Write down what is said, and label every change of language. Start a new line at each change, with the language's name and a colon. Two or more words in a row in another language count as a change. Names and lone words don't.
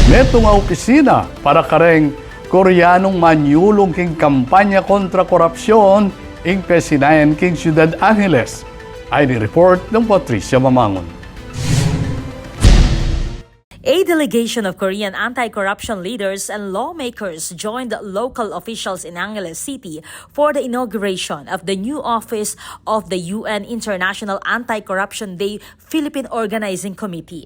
Pampanga: ito nga opisina para kareng Koreanong manyulong king kampanya kontra korupsyon ing pesinayan king Ciudad Angeles. Ay ni report ng Patricia Mamangon.
English: A delegation of Korean anti-corruption leaders and lawmakers joined local officials in Angeles City for the inauguration of the new office of the UN International Anti-Corruption Day Philippine Organizing Committee.